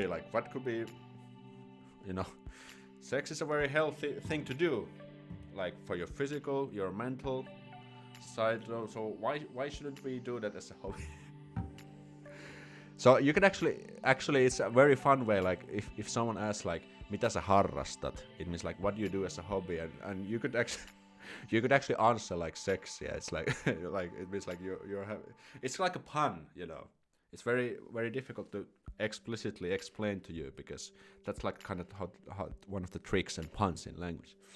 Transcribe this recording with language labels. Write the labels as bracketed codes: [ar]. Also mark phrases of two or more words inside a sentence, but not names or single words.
[en] Like, what could be, you know, sex is a very healthy thing to do, like for your physical, your mental side. So why shouldn't we do that as a hobby? So you can actually it's a very fun way. Like if someone asks like, [fi] mitä sä harrastat? [en] It means like, what do you do as a hobby? And you could actually answer like sex. Yeah, it's like like it means like you're having. It's like a pun, you know. It's very very difficult to explicitly explain to you because that's like kind of how one of the tricks and puns in language.